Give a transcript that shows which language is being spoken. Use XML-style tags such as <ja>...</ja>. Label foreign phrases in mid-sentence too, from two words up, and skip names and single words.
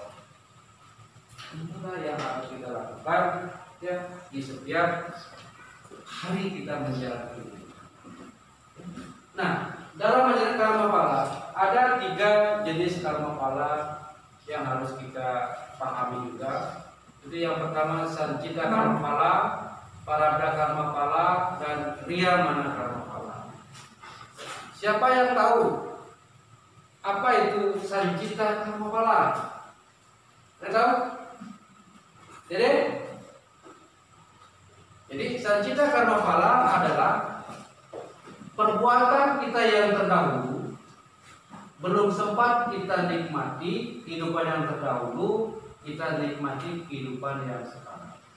<id>Itulah yang harus kita lakukan ya di setiap hari kita menjalani hidup. Nah, dalam menjalani karma pala ada 3 jenis karma pala yang harus kita pahami juga. Itu yang pertama sancita karma pala, parabda karma pala, dan riyamana karma pala. Siapa yang tahu apa itu sancita karma pala? Ada tahu? Jadi sancita karma pala adalah perbuatan kita yang terdahulu belum sempat kita nikmati kehidupan yang terdahulu, kita nikmati kehidupan yang sekarang.</id>